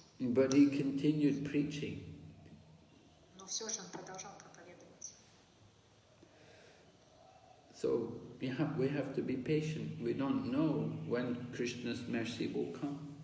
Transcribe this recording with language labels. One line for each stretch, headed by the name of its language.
English: But he continued preaching.
Russian: Но все же он продолжал проповедовать.
English: So we have to be patient. We don't know when Krishna's mercy will come.